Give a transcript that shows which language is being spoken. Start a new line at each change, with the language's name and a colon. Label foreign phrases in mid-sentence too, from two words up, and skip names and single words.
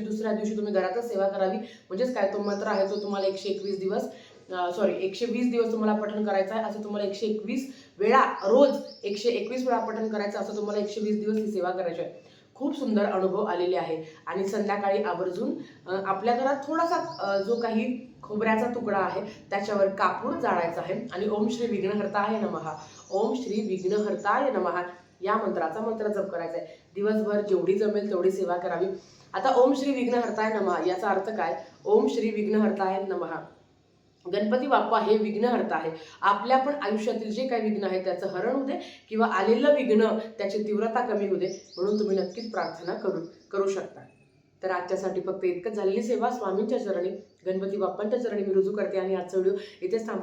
Marathi: दुसऱ्या दिवशी तुम्ही घरातच सेवा करावी. म्हणजेच काय, तो मंत्र आहे तो तुम्हाला 120 दिवस तुम्हाला पठण करायचं आहे. असं तुम्हाला 121 वेळा, रोज 121 वेळा पठण करायचं. असं तुम्हाला 120 दिवस ही सेवा करायची आहे. खूप सुंदर अनुभव आलेले आहे. आणि संध्याकाळी आवर्जून आपल्या घरात थोडासा जो काही खोबऱ्याचा तुकडा आहे त्याच्यावर कापूर जाळायचा आहे आणि
Sanskrit: ओम श्री विघ्नहर्ताय नमः, ओम श्री विघ्नहर्ताय नमः
Marathi: या मंत्राचा मंत्र जप करायचा आहे. दिवसभर जेवढी जमेल तेवढी सेवा करावी. आता
Sanskrit: ओम श्री विघ्नहर्ताय नमः
Marathi: याचा अर्थ काय?
Sanskrit: ओम श्री विघ्नहर्ताय नमः.
Marathi: गणपती बाप्पा हे विघ्नहर्ता आहे. आपल्या पण आयुष्यातील जे काही विघ्न आहे त्याचं हरण होऊ दे, किंवा आलेलं विघ्न त्याची तीव्रता कमी होऊ दे, म्हणून तुम्ही नक्कीच प्रार्थना करू शकता. तर आजच्यासाठी फक्त इतकंच. झालेली सेवा स्वामींच्या चरणी, गणपती बाप्पांच्या चरणी मी रुजू करते आणि आजचा व्हिडिओ इथेच थांबवते.